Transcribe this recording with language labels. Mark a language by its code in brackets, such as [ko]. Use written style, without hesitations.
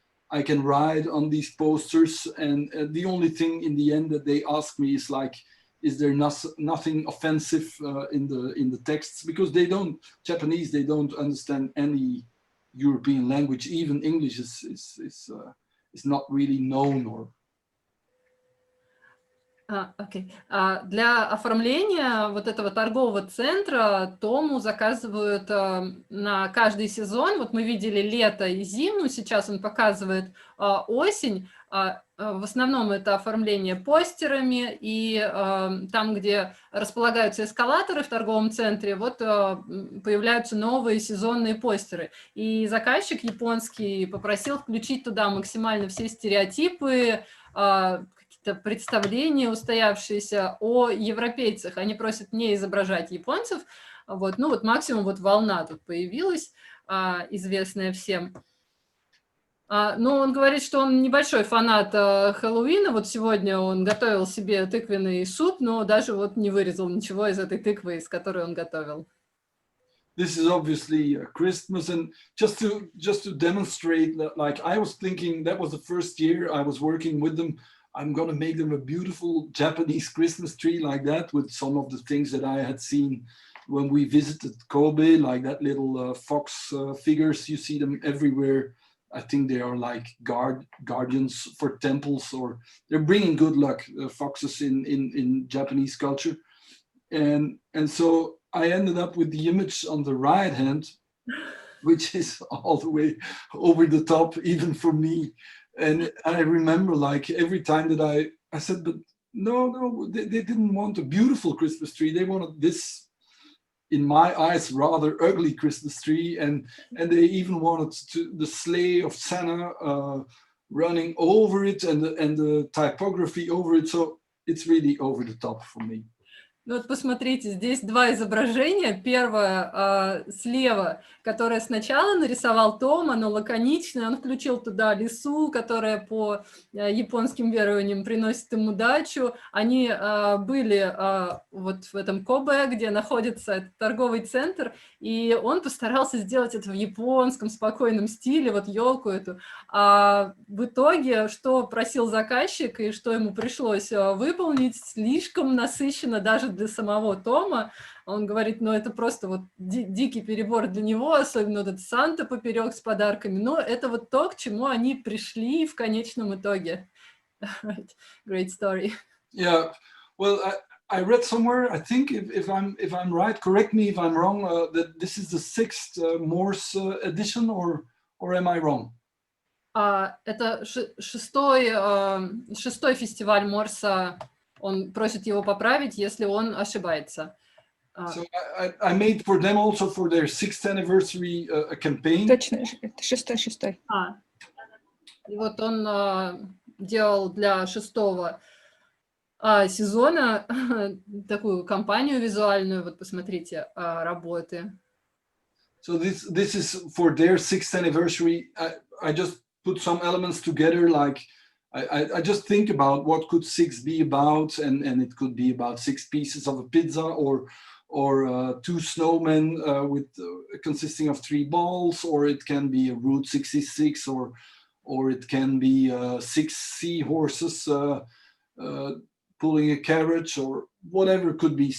[en] I can write on these posters, and the only thing in the end that they ask me is like, is there nothing offensive in the texts? Because Japanese, they don't understand any European language. Even English is not really known. Or [ru] Окей. Для оформления вот этого торгового центра Тому заказывают на каждый сезон. Вот мы видели лето и зиму, сейчас он показывает осень. В основном это оформление постерами, и там, где располагаются эскалаторы в торговом центре, вот появляются новые сезонные постеры. И заказчик японский попросил включить туда максимально все стереотипы, представления, устоявшиеся о европейцах. Они просят не изображать японцев. Вот, ну вот максимум вот волна тут появилась, известная всем. Но он говорит, что он небольшой фанат Хэллоуина. Вот сегодня он готовил себе тыквенный суп, но даже вот не вырезал ничего из этой тыквы, из которой он готовил. [en] This is obviously Christmas, and just to demonstrate that, like, I was thinking that was the first year I was working with them. I'm going to make them a beautiful Japanese Christmas tree like that, with some of the things that I had seen when we visited Kobe, like that little fox figures. You see them everywhere. I think they are like guardians for temples, or they're bringing good luck, foxes in Japanese culture. And so I ended up with the image on the right hand, which is all the way over the top, even for me. And I remember, like, every time that I said, but no, they didn't want a beautiful Christmas tree. They wanted this, in my eyes, rather ugly Christmas tree. And they even wanted the sleigh of Santa running over it, and the typography over it. So it's really over the top for me. [ru] Ну вот посмотрите, здесь два изображения. Первое слева, которое сначала нарисовал Том, оно лаконичное, он включил туда лису, которая по японским верованиям приносит им удачу. Они были вот в этом Кобе, где находится этот торговый центр, и он постарался сделать это в японском спокойном стиле, вот елку эту. А в итоге, что просил заказчик и что ему пришлось выполнить, слишком насыщенно даже для самого Тома. Он говорит, ну это просто вот дикий перебор для него, особенно вот этот Санта поперек с подарками, но это вот то, к чему они пришли в конечном итоге. [en] Right. Great story. Yeah, well, I read somewhere, I think if I'm right, correct me if I'm wrong, that this is the 6th МОРС edition, or am I wrong? [ru] Это шестой фестиваль МОРСа. Он просит его поправить, если он ошибается. [en] So I made for them also for their 6th anniversary a campaign. [ru] Точно, это шестой. И вот он делал для 6-го сезона такую кампанию визуальную. Вот посмотрите работы. [en] So this is for their 6th anniversary. I just put some elements together, like I just think about what could 6 be about, and it could be about 6 pieces of a pizza, or 2 snowmen with consisting of 3 balls, or it can be a Route 66, or it can be 6 seahorses pulling a carriage, or whatever it could be.